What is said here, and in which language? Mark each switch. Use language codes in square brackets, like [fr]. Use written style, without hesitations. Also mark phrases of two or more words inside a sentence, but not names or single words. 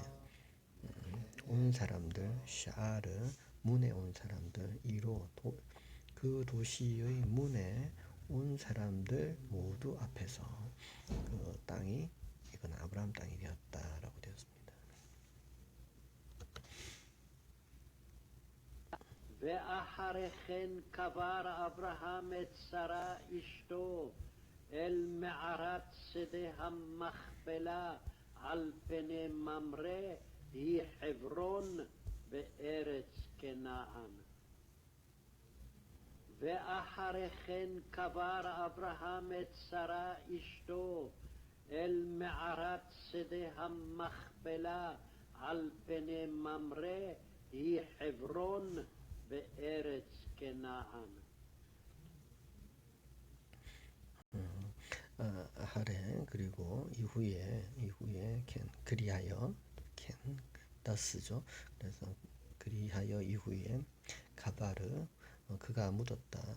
[ko] 샤르 문에 온 사람들, 이로 그 도시의 문에 온 사람들 모두 앞에서 그 땅이, 이건 아브라함 땅이 되었다라고 되었습니다. [he] ואחרי כן קבר אברהם את שרה אשתו אל מערת שדה המכפלה על פני ממרא, היא חברון בארץ כנען. ואחרי כן קבר אברהם את שרה אשתו אל מערת שדה המכפלה על פני ממרא היא חברון בארץ כנען. [ko] 하래 그리고 이후에 그리하여 다스죠. 그래서 그리하여 이후에 가바르 그가 묻었다.